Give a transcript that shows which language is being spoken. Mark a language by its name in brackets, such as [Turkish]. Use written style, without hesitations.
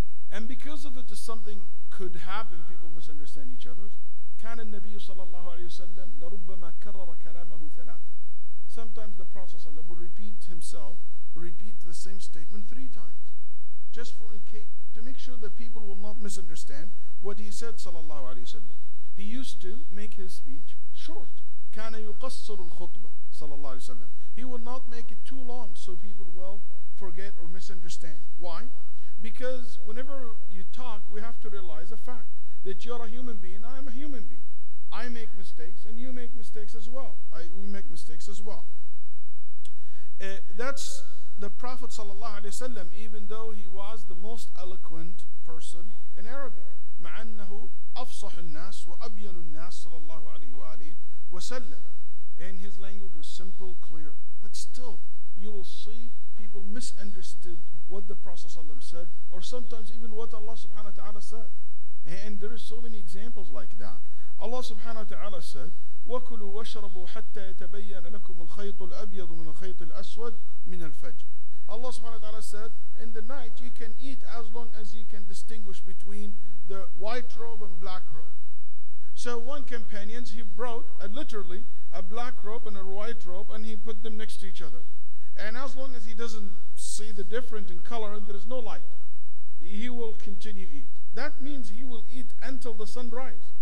[English] And because of it is something could happen, people misunderstand each other. [Arabic] كان النبي صلى الله عليه وسلم لربما كرر كلامه ثلاثة. [English] Sometimes the Prophet [Arabic] صلى الله عليه وسلم [English] will repeat the same statement 3 times, just to make sure that people will not misunderstand what he said صلى الله عليه وسلم. He used to make his speech short. [Arabic] كان يقصر الخطبة صلى الله عليه وسلم. [English] He will not make it too long so people will forget or misunderstand. Why? Because whenever you talk, we have to realize a fact that you're a human being, I am a human being. I make mistakes and you make mistakes as well. We make mistakes as well. That's the Prophet ﷺ, even though he was the most eloquent person in Arabic. [Arabic] مع أنه أفصح الناس وأبين الناس صلى الله عليه وآله وسلم. [English] And his language was simple, clear. But still, you will see people misunderstood what the Prophet ﷺ said, or sometimes even what Allah subhanahu wa ta'ala said. And there are so many examples like that. Allah subhanahu wa ta'ala said, [Arabic] وَكُلُوا وَاشْرَبُوا حَتَّى يَتَبَيَّنَ لَكُمُ الْخَيْطُ الْأَبْيَضُ مِنَ الْخَيْطِ الْأَسْوَدِ مِنَ الْفَجْرِ. [English] Allah subhanahu wa ta'ala said, in the night you can eat as long as you can distinguish between the white robe and black robe. So one companion, he brought literally a black robe and a white robe, and he put them next to each other. And as long as he doesn't see the difference in color and there is no light, he will continue eat. That means he will eat until the sun rises,